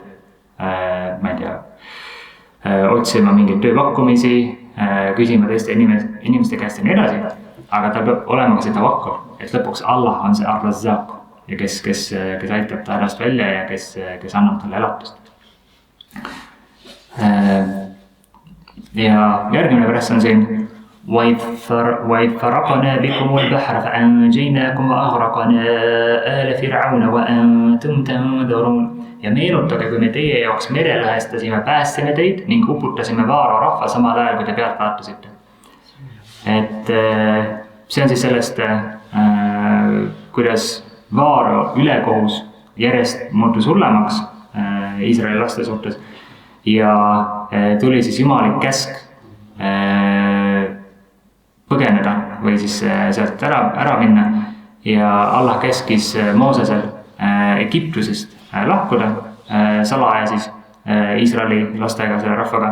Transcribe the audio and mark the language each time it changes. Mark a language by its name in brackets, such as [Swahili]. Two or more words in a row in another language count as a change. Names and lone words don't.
[Estonian] Ma ei tea, otsima mingeid tööpakkumisi, küsima teiste inimeste käest ja nii edasi, aga tal peab olema ka see tawakkul, et lõpuks Allah on see ar-Razzaq ja kes aitab ta hädast välja ja kes annab talle elatust. Ja järgmine press on siin [Arabic] وَإِذْ فَرَقْنَا بِكُمُ الْبَحْرَ فَأَنْجَيْنَاكُمْ وَأَغْرَقْنَا آلَ فِرْعَوْنَ وَأَنْتُمْ تَنْظُرُونَ. [Estonian] Ja meenutage, kui me teie jaoks mere lõhestasime, päästsime teid ning uputasime Vaaro rahva samal ajal, kui te pealt vaatasite. Et see on siis sellest, kuidas Vaaro ülekohus järjest muutus hullemaks Iisraeli laste suhtes ja tuli siis jumalik käsk põgeneda või siis sealt ära minna ja Allah käskis Moosesel Egiptusest lahkuda salaja siis Iisraeli lastega, selle rahvaga.